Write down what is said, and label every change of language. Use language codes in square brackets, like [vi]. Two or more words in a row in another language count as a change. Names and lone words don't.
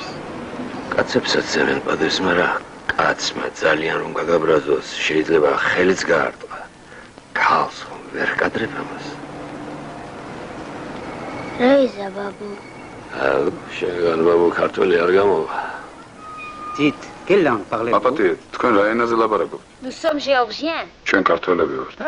[ka] კაცებსაც ცემენ პატივს, მაგრამ კაცმა ძალიან რომ გაგაბრაზოს, შეიძლება ხელიც გაარტყა. ქალს ხომ ვერ კადრებ ამას. რეიზა ბაბუ. აუ, შეგან ბაბუ ქართველი არ გამოვა. [fr] Dites, quelle langue parlez-vous? [ka] აპატი, თქვენ რა ენაზე ლაპარაკობთ? [fr] Nous sommes géorgiens. [ka] ჩვენ ქართველები ვართ.